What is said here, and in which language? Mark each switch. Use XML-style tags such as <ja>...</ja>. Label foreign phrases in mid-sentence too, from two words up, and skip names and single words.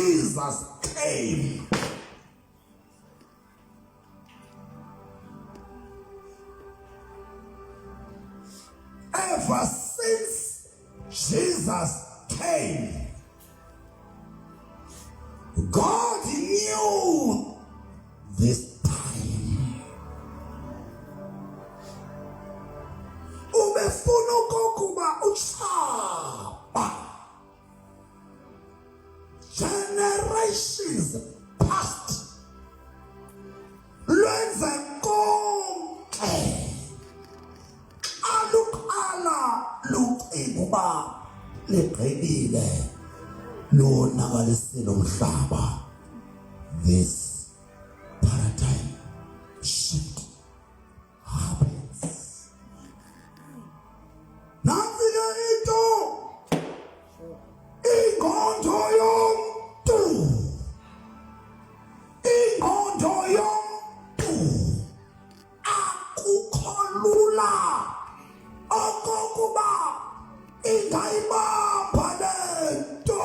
<en>Jesus came, ever since Jesus came, God knew this time.</en> <xh>Ubefuna ukuba uchaba.</xh> <en>Generations past.</en> <xh>Lwenze konke. Aluqala lucinga uba ligqibile. Lonakalisile umhlaba.</xh> <en>This paradigm shift happens.</en> <xh>Nansi ke into ingqondo yomntu. Ingqondo yomntu akukho lula okokuba ingayibamba lento.</xh>